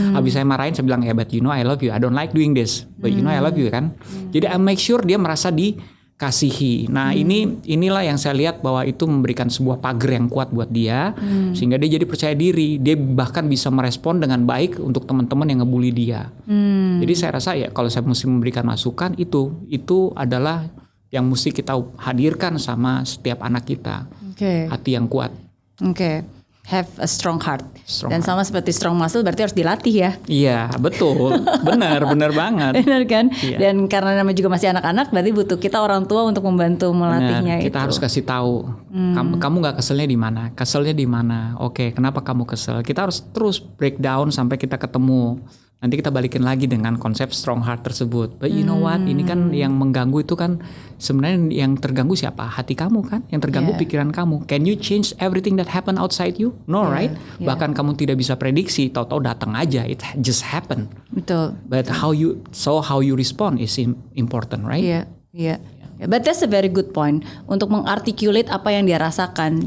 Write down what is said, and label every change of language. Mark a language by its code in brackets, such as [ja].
[id] Habis saya marahin saya bilang, [en] but you know I love you, I don't like doing this, but you know I love you [id] kan. Jadi [en] I make sure [id] dia merasa dikasihi. Nah inilah yang saya lihat bahwa itu memberikan sebuah pagar yang kuat buat dia, sehingga dia jadi percaya diri. Dia bahkan bisa merespon dengan baik untuk teman-teman yang ngebully dia. Jadi saya rasa ya kalau saya mesti memberikan masukan itu adalah yang mesti kita hadirkan sama setiap anak kita. Hati yang kuat. [en] Have a strong heart. [id] Dan sama seperti strong muscle berarti harus dilatih ya. Iya, betul. Benar banget. Benar kan? Iya. Dan karena namanya juga masih anak-anak, berarti butuh kita orang tua untuk membantu melatihnya. Kita harus kasih tahu. Kamu nggak keselnya di mana? Keselnya di mana? Oke, kenapa kamu kesel? Kita harus terus breakdown sampai kita ketemu. Nanti kita balikin lagi dengan konsep strong heart tersebut. [en] But you know what? [id] Ini kan yang mengganggu itu kan sebenarnya yang terganggu siapa? Hati kamu kan? Yang terganggu pikiran kamu. [en] Can you change everything that happen outside you? No, right? [id] Bahkan kamu tidak bisa prediksi, tahu-tahu datang aja. [en] It just happen. [id] Betul. [en] But how you respond is important, right? [id] Iya. [en] But that's a very good point. [id] Untuk mengarticulate apa yang dia rasakan.